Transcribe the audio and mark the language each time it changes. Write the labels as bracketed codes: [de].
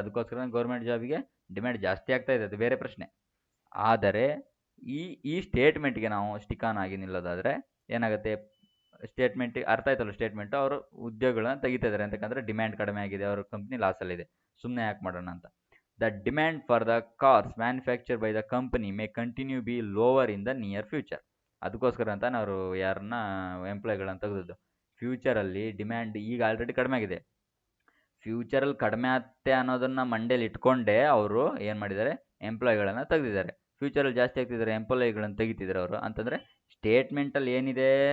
[kn] ಅದಕ್ಕೋಸ್ಕರ government ಜಾಬಿಗೆ demand ಜಾಸ್ತಿ ಆಗ್ತಾ ಇದೆ, ಅದು ಬೇರೆ ಪ್ರಶ್ನೆ. ಆದರೆ ಈ ಸ್ಟೇಟ್ಮೆಂಟ್ಗೆ ನಾವು ಸ್ಟಿಕ್ ಆನ್ ಆಗಿ ನಿಲ್ಲೋದಾದರೆ ಏನಾಗುತ್ತೆ, ಸ್ಟೇಟ್ಮೆಂಟಿಗೆ ಅರ್ಥ ಆಯ್ತಲ್ಲ, ಸ್ಟೇಟ್ಮೆಂಟು ಅವರು ಉದ್ಯೋಗಗಳನ್ನ ತೆಗಿತಾ ಇದ್ದಾರೆ ಅಂತಕ್ಕಂದ್ರೆ ಡಿಮ್ಯಾಂಡ್ ಕಡಿಮೆ ಆಗಿದೆ, ಅವ್ರ ಕಂಪ್ನಿ ಲಾಸಲ್ಲಿದೆ, ಸುಮ್ಮನೆ ಯಾಕೆ ಮಾಡೋಣ ಅಂತ. [en] The demand for the cars manufactured by the company may continue be lower in the near future. [kn] ಅದಕ್ಕೋಸ್ಕರ ಅಂತ ಅವರು ಯಾರನ್ನ ಎಂಪ್ಲಾಯ್ಗಳನ್ನು ತೆಗೆದದ್ದು. ಫ್ಯೂಚರಲ್ಲಿ ಡಿಮ್ಯಾಂಡ್ ಈಗ ಆಲ್ರೆಡಿ ಕಡಿಮೆ ಆಗಿದೆ, ಫ್ಯೂಚರಲ್ಲಿ ಕಡಿಮೆ ಆಗುತ್ತೆ ಅನ್ನೋದನ್ನು ಮಂಡೇಲಿ ಇಟ್ಕೊಂಡೇ ಅವರು ಏನು ಮಾಡಿದ್ದಾರೆ, ಎಂಪ್ಲಾಯ್ಗಳನ್ನು ತೆಗೆದಿದ್ದಾರೆ. ಫ್ಯೂಚರಲ್ಲಿ ಜಾಸ್ತಿ ಆಗ್ತಿದ್ದಾರೆ, ಎಂಪ್ಲಾಯ್ಗಳನ್ನು ತೆಗಿತಿದ್ದಾರೆ ಅವರು. ಅಂತಂದರೆ ಸ್ಟೇಟ್ಮೆಂಟಲ್ಲಿ ಏನಿದೆ,